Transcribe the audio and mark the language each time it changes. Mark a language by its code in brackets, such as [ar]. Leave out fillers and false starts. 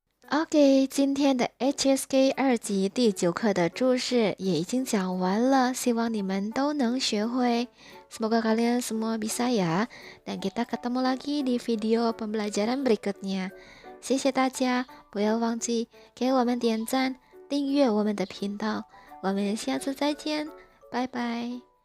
[zh] OK， 今天的 HSK 2级第9课的注释也已经讲完了，希望你们都能学会。 [id] Semoga kalian semua bisa ya. Dan kita ketemu lagi di video pembelajaran berikutnya. [zh] 谢谢大家，不要忘记给我们点赞，订阅我们的频道。我们下次再见，拜拜。